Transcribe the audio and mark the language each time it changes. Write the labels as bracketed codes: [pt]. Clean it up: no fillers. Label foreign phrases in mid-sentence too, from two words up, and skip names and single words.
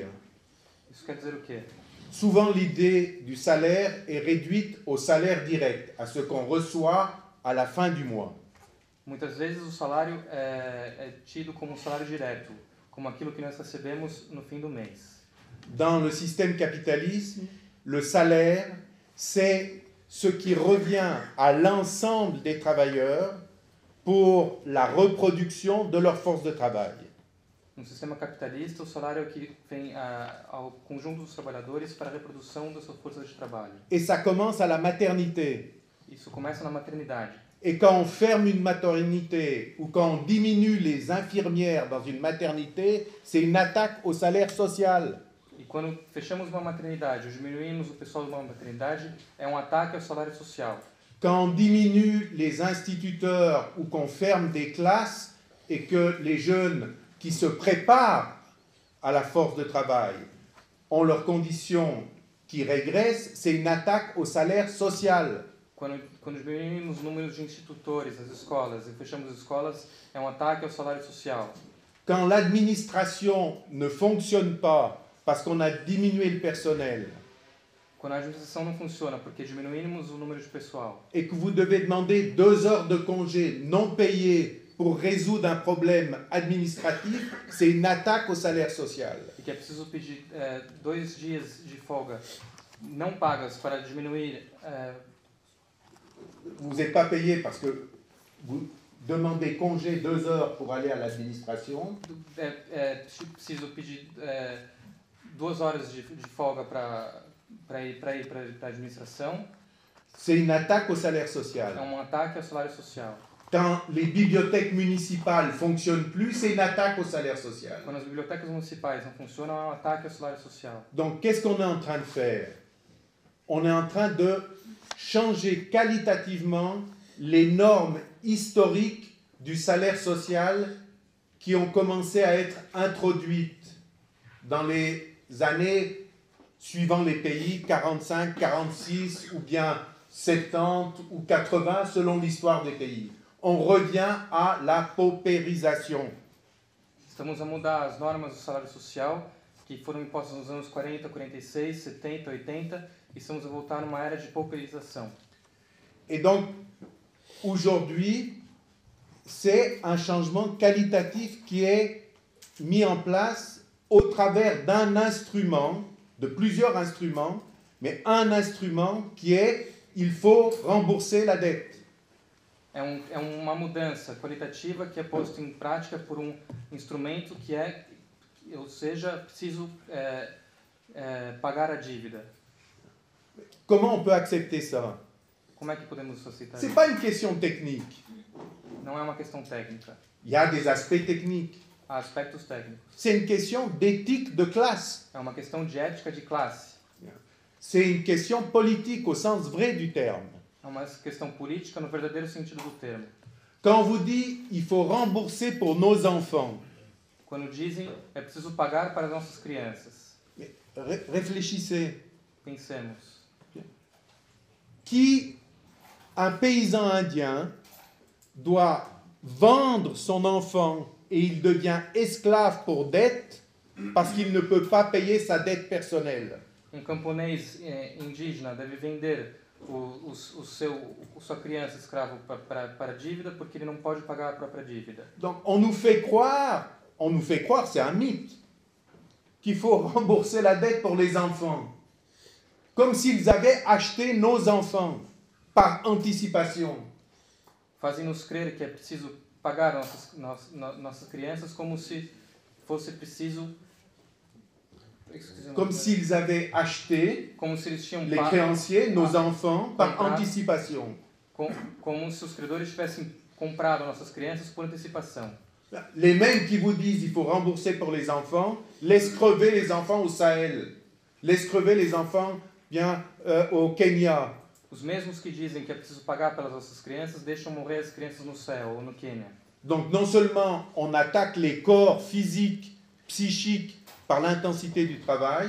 [pt] Isso quer dizer o quê? [fr] Souvent, l'idée du salaire est réduite au salaire direct, à ce qu'on reçoit à la fin du mois. [pt] Muitas vezes o salário é tido como salário direto, como aquilo que nós recebemos no fim do mês. [fr] Dans le système capitaliste, le salaire, c'est ce qui revient à l'ensemble des travailleurs pour la reproduction de leur force de travail. [pt] No sistema capitalista, o salário é o que vem ao conjunto dos trabalhadores para a reprodução da sua força de trabalho. [fr] Et ça commence à la maternité. [pt] Isso começa na maternidade. [fr] Et quand on ferme une maternité ou quand on diminue les infirmières dans une maternité, c'est une attaque au salaire social. [pt] E quando fechamos uma maternidade ou diminuímos o pessoal de uma maternidade, é um ataque ao salário social. [fr] Quand on diminue les instituteurs ou qu'on ferme des classes et que les jeunes qui se préparent à la force de travail ont leurs conditions qui régressent, c'est une attaque au salaire social. [pt] Quando diminuímos o número de institutores nas escolas e fechamos as escolas, é um ataque ao salário social. [fr] Quand l'administration ne fonctionne pas parce qu'on a diminué le personnel [pt] Quando a administração não funciona porque diminuímos o número de pessoal [fr] et que vous devez demander 2 heures de congé non payées pour résoudre un problème administratif, c'est une attaque au salaire social. [pt] e que é preciso pedir 2 dias de folga não pagas para diminuir, [fr] Vous n'êtes pas payé parce que vous demandez congé 2 heures pour aller à l'administration. [pt] preciso pedir 2 horas de folga para ir para a administração. [fr] C'est une attaque au salaire [pt] É [fr] social. [pt] um ataque ao salário social. [fr] Quand les bibliothèques municipales fonctionnent plus, c'est une attaque au salaire social. Quando as bibliotecas municipais não funcionam, é um ataque ao salário social. Donc, qu'est-ce qu'on est en train de faire? On est en train de changer qualitativement les normes historiques du salaire social qui ont commencé à être introduites dans les années suivant les pays, 45, 46 ou bien 70 ou 80 selon l'histoire des pays. On revient à la paupérisation. [pt] Estamos a mudar as normas do salário social que foram impostas nos anos 40, 46, 70, 80 e estamos a voltar numa era de pauperização. [fr] Et donc, aujourd'hui, c'est un changement qualitatif qui est mis en place au travers d'un instrument, de plusieurs instruments, mais un instrument qui est il faut rembourser la dette. [pt] É uma mudança qualitativa que é posta em prática por um instrumento que é, ou seja, preciso pagar a dívida. [fr] Comment on peut accepter ça? [pt] Como é que podemos aceitar [fr] Ce n'est [pt] isso? [fr] pas une question technique. [pt] Não é uma questão técnica. [fr] Il y a des aspects techniques. [pt] Há aspectos técnicos. [fr] C'est une question d'éthique de classe. [pt] É uma questão de ética de classe. [fr] C'est une question politique au sens vrai du terme. [pt] É uma questão política no verdadeiro sentido do termo. [fr] Quand on vous dit il faut rembourser pour nos enfants, [pt] Quando dizem é preciso pagar para as nossas crianças. [fr] réfléchissez. [pt] Pensemos. [fr] Qui, un paysan indien, doit vendre son enfant et il devient esclave pour dette parce qu'il ne peut pas payer sa dette personnelle. [pt] Camponês indígena deve vender sua criança escravo para a dívida porque ele não pode pagar a própria dívida. [fr] Donc on nous fait croire, c'est un mythe, qu'il faut rembourser la dette pour les enfants, comme s'ils avaient acheté nos enfants par anticipation. [pt] Fazem-nos crer que é preciso pagar nossas crianças como se fosse preciso... [fr] Comme s'ils avaient acheté, [pt] como se eles tinham [fr] les créanciers, nos enfants, par anticipation. [pt] Como se os credores tivessem comprado nossas crianças por antecipação. [fr] Les mêmes qui vous disent qu'il faut rembourser pour les enfants, laissent crever les enfants au Sahel, laissent crever les enfants bien au Kenya. [pt] Os mesmos que dizem que é preciso pagar pelas nossas crianças deixam morrer as crianças no céu ou no Quênia. [fr] Donc non seulement on attaque les corps physiques, psychiques par l'intensité du travail,